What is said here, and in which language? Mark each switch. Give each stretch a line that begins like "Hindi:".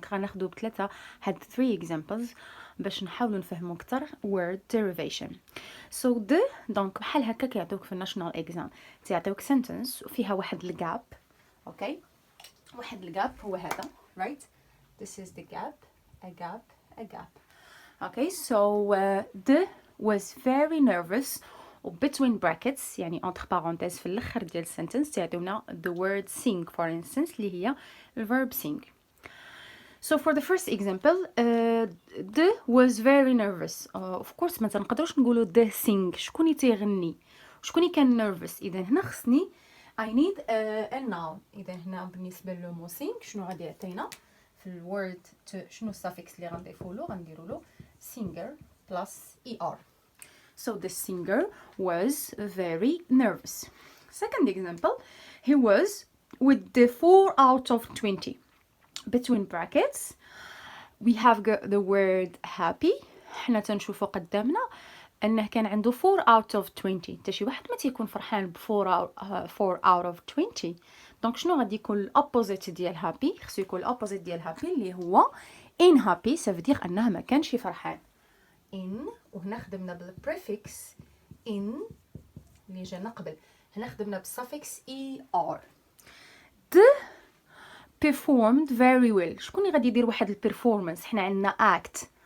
Arabic: دونك غناخدو بثلاثه هاد 3 examples باش نحاولوا نفهموا اكثر word derivation. so دونك بحال هكا كيعطيوك في الناشونال اكزام، تيعطيوك sentence وفيها واحد الجاب. اوكي واحد الجاب هو هذا. right.
English: this is the gap, a gap. okay so the was very nervous و between brackets يعني
French: entre parenthèses
Arabic: في الآخر ديال
English: sentence
Arabic: تعطيونا
English: the word sing for instance اللي هي verb sing. So for the first example, the was very nervous. Of course
Arabic: ما تنقدروش نقولوا
English: the sing.
Arabic: شكون تيغني؟ شكون كان nervous؟ إذا هنا خصني
English: I need a noun.
Arabic: إذا هنا بالنسبة للمو sing شنو غادي يعطينا؟ في الword شنو suffix اللي غنضيفو له؟ غنديرو له singer plus er.
English: So the singer was very nervous. Second example, he was with the 4 out of 20. Between brackets we have the word happy.
Arabic: حنا تنشوفو قدامنا انه كان عنده
English: 4 out of 20.
Arabic: حتى شي واحد ما تيكون فرحان ب
English: 4 out of 20.
Arabic: دونك شنو غادي يكون الاوبوزيت ديال happy؟ خصو يكون الاوبوزيت ديال happy اللي هو unhappy.
French: ça veut dire
Arabic: انه ما كانش فرحان. in وهنا خدمنا بالprefix in اللي جانا قبل. هنا خدمنا بالsuffix er.
English: the performed very well.
Arabic: شكون اللي غادي يدير واحد البرفورمانس؟ حنا عندنا act.